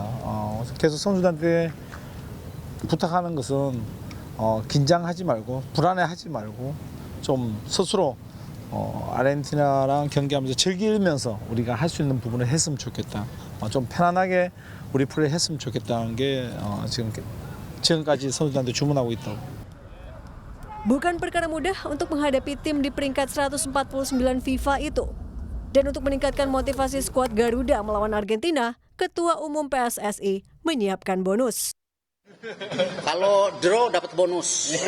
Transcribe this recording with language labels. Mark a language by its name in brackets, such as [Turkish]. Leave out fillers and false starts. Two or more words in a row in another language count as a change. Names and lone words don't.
[Korean] 계속 선수들한테 부탁하는 것은 긴장하지 말고 불안해하지 말고 좀 스스로 아르헨티나랑 경기하면서 즐기면서 우리가 할 수 있는 부분을 했으면 좋겠다. 좀 편안하게 우리 플레이 했으면 좋겠다는 게 지금까지 선수들한테 주문하고 있다고. [Indonesian] Bukan perkara mudah untuk menghadapi tim di peringkat 149 FIFA itu. Dan untuk meningkatkan motivasi skuad Garuda melawan Argentina, Ketua Umum PSSI menyiapkan bonus. Kalau draw dapat bonus.